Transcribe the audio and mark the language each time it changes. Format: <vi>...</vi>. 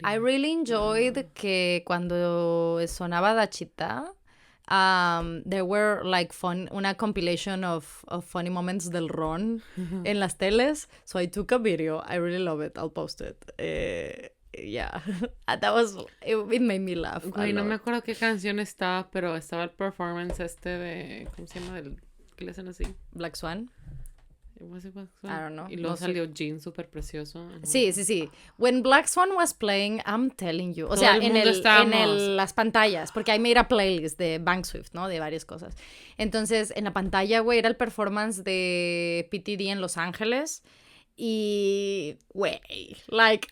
<en>I really enjoyed</en> <es>que cuando sonaba Dachita,</es> <en>there were like</en> <es>una</es> <en>compilation of funny moments</en> <es>del Ron en las teles.</es> <en>So I took a video. I really love it. I'll post it. Yeah, that was, it made me laugh.</en> <es>Güey, no me acuerdo qué canción estaba, pero estaba el performance de, ¿cómo se llama? ¿Qué le hacen así?</es> <en>Black Swan. Was it Black Swan? I don't know.</en> <es>Y luego salió Jean súper precioso. Sí.</es> <en>When Black Swan was playing, I'm telling you.</en> <es>O sea, las pantallas, porque</es> <en>I made a playlist</en> <es>de Bank Swift, ¿no? De varias cosas. Entonces, en la pantalla, güey, era el performance de PTD en Los Ángeles. Y, güey,</es> <en>like,</en>